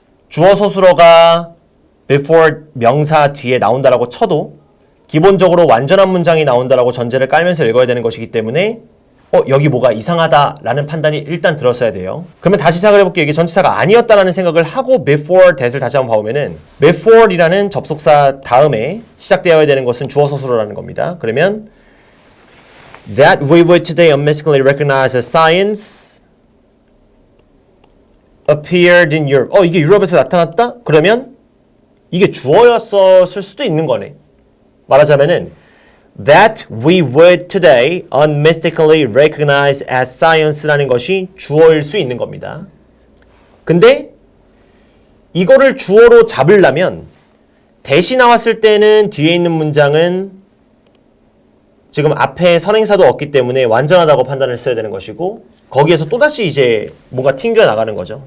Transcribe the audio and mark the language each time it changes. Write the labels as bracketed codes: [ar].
[ko] 주어 서술어가 before 명사 뒤에 나온다라고 쳐도 기본적으로 완전한 문장이 나온다라고 전제를 깔면서 읽어야 되는 것이기 때문에 여기 뭐가 이상하다라는 판단이 일단 들었어야 돼요. 그러면 다시 생각을 해볼게요. 이게 전치사가 아니었다라는 생각을 하고 before that을 다시 한번 봐보면은 before이라는 접속사 다음에 시작되어야 되는 것은 주어 서술어라는 겁니다. [en] 그러면 that we would today unmistakably recognize as science appeared in Europe. [ko] 이게 유럽에서 나타났다? 그러면 이게 주어였을 수도 있는 거네. 말하자면은 [en] that we would today unmistakably recognize as science [ko] 라는 것이 주어일 수 있는 겁니다. 근데 이거를 주어로 잡으려면 대시 나왔을 때는 뒤에 있는 문장은 지금 앞에 선행사도 없기 때문에 완전하다고 판단을 써야 되는 것이고 거기에서 또다시 이제 뭔가 튕겨 나가는 거죠.